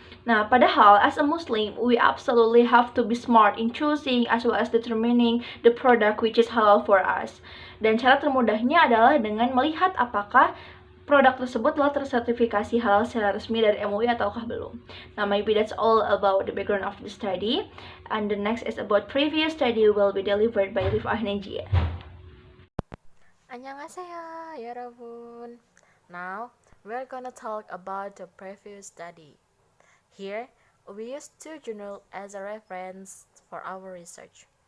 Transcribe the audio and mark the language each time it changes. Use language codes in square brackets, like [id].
[en] Nah, padahal as a Muslim, we absolutely have to be smart in choosing as well as determining the product which is halal for us. [id] Dan cara termudahnya adalah dengan melihat apakah produk tersebut telah tersertifikasi halal secara resmi dari MUI ataukah belum. [en] Now, maybe that's all about the background of the study. And the next is about previous study will be delivered by Rifah Najia. Annyeonghaseyo, 여러분. Now, we're gonna talk about the previous study. Here, we use two journals as a reference for our research.